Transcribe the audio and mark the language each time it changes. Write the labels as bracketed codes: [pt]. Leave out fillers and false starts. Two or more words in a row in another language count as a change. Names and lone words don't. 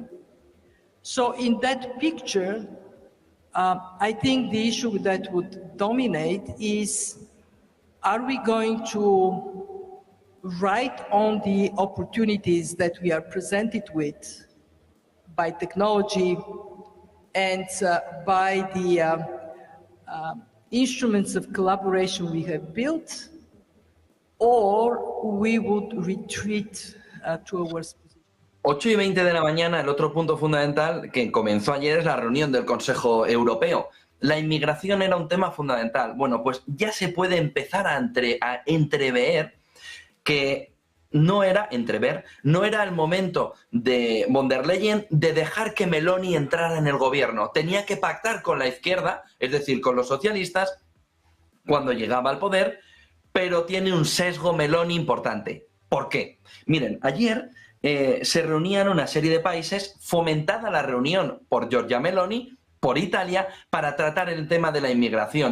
[en] So in that picture, I think the issue that would dominate is are we going to write on the opportunities that we are presented with by technology and by the instruments of collaboration we have built, or we would retreat towards [es] 8:20 de la mañana, el otro punto fundamental que comenzó ayer es la reunión del Consejo Europeo. La inmigración era un tema fundamental. Bueno, pues ya se puede empezar a entrever que no era el momento de von der Leyen de dejar que Meloni entrara en el gobierno. Tenía que pactar con la izquierda, es decir, con los socialistas, cuando llegaba al poder, pero tiene un sesgo Meloni importante. ¿Por qué? Miren, ayer se reunían una serie de países, fomentada la reunión por Giorgia Meloni, por Italia, para tratar el tema de la inmigración.